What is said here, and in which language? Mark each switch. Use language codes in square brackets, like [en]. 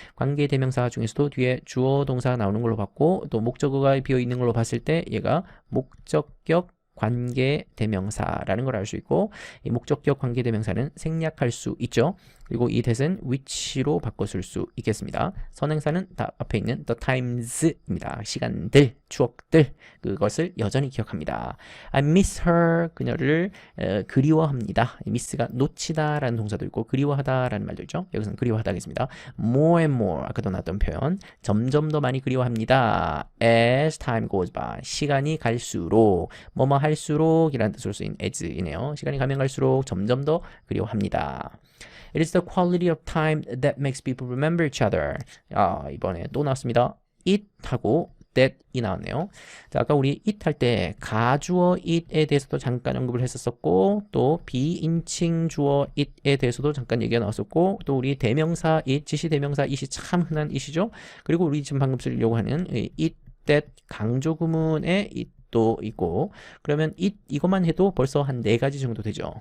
[ko] 관계 대명사 중에서도 뒤에 주어 동사가 나오는 걸로 봤고 또 목적어가 비어 있는 걸로 봤을 때 얘가 목적격 관계대명사라는 걸 알 수 있고 이 목적격 관계대명사는 생략할 수 있죠. 그리고 이 that은 which로 바꿔 쓸 수 있겠습니다. 선행사는 앞에 있는 the times입니다. 시간들, 추억들 그것을 여전히 기억합니다. [en] I miss her [ko] 그녀를 그리워합니다. miss가 놓치다 라는 동사도 있고 그리워하다 라는 말도 있죠. 여기서는 그리워하다겠습니다. [en] more and more [ko] 아까도 나왔던 표현 점점 더 많이 그리워합니다. [en] as time goes by [ko] 시간이 갈수록 뭐뭐 할수록 이라는 뜻으로 쓰인 as이네요. 시간이 가면 갈수록 점점 더 그리워합니다. [en] It is the quality of time that makes people remember each other. [ko] 이번에 또 나왔습니다. it 하고 that이 나왔네요. 자, 아까 우리 it 할 때 가주어 it에 대해서도 잠깐 언급을 했었고 또 비인칭 주어 it에 대해서도 잠깐 얘기가 나왔었고 또 우리 대명사 it, 지시 대명사 it이 참 흔한 it이죠. 그리고 우리 지금 방금 쓰려고 하는 it, that 강조 구문의 it 또 있고 그러면 이것만 해도 벌써 한 4가지 정도 되죠.